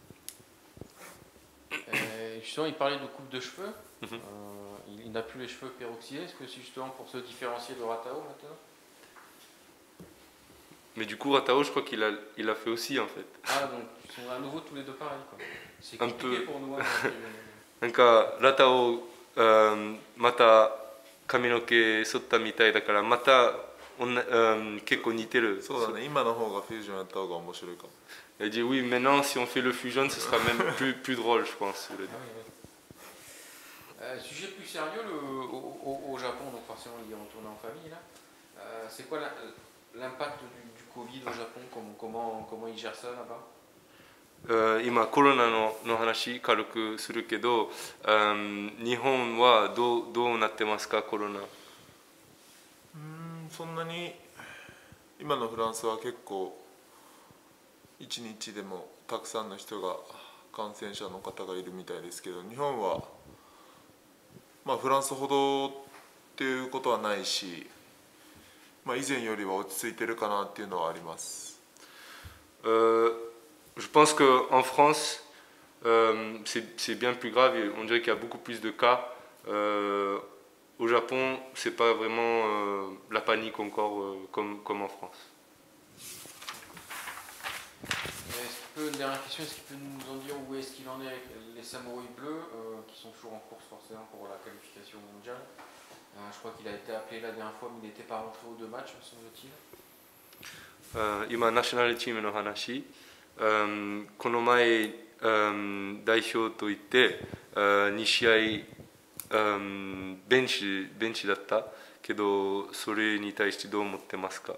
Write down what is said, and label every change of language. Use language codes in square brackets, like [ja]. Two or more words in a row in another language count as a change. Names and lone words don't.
[fr] Justement, il parlait de coupe de cheveux. Il n'a plus les cheveux peroxydés. Est-ce que c'est justement pour se différencier de Ratao maintenant? Mais du coup, Ratao, je crois qu'il a fait aussi en fait. Ah, donc ils sont à nouveau tous les deux pareils quoi. C'est compliqué pour nous. [ja] なんかラタオまた髪の毛剃ったみたいだからまた結構似てる。そうだね、今の方がフュージョンやった方が面白いかも。 [fr] Il a dit oui, maintenant si on fait le fusion, ce sera même plus drôle, je pense. Sujet plus sérieux au Japon, donc forcément il est retourné en famille là. C'est quoi l'impact du Covid au Japon? Comment ils gèrent ça là-bas? [ja] 今コロナの話軽くするけど、日本はどうなってますか、コロナ？そんなに今のフランスは結構一日でもたくさんの人が感染者の方がいるみたいですけど、日本はフランスほどっていうことはないし、以前よりは落ち着いてるかなっていうのはあります。 [fr] Je pense qu'en France, c'est bien plus grave. On dirait qu'il y a beaucoup plus de cas. Au Japon, c'est pas vraiment la panique encore comme en France. Une dernière question, est-ce qu'il peut nous en dire où est-ce qu'il en est avec les Samouraïs bleus qui sont toujours en course forcément pour la qualification mondiale? Je crois qu'il a été appelé la dernière fois, mais il n'était pas rentré aux 2 matchs, me semble-t-il. [ja] 今ナショナルチームの話、この前、代表といって、2試合、ベンチだったけど、それに対してどう思ってますか？